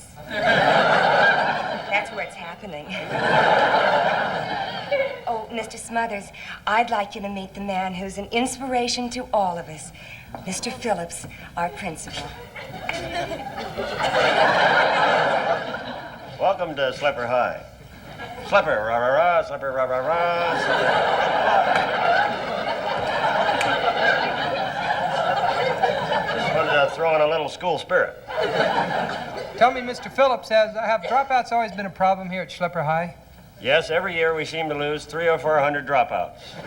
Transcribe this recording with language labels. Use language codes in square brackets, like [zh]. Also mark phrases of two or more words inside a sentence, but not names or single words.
[en] That's where it's happening. Oh, Mr. Smothers, I'd like you to meet the man who's an inspiration to all of us, Mr. Phillips, our principal. Welcome to Slipper High. Slipper, rah-rah-rah, slipper, rah-rah-rah, slipper. Just wanted to throw in a little school spirit. Tell me, Mr. Phillips, have dropouts always been a problem here at Schlepper High? Yes, every year we seem to lose 300 or 400 dropouts.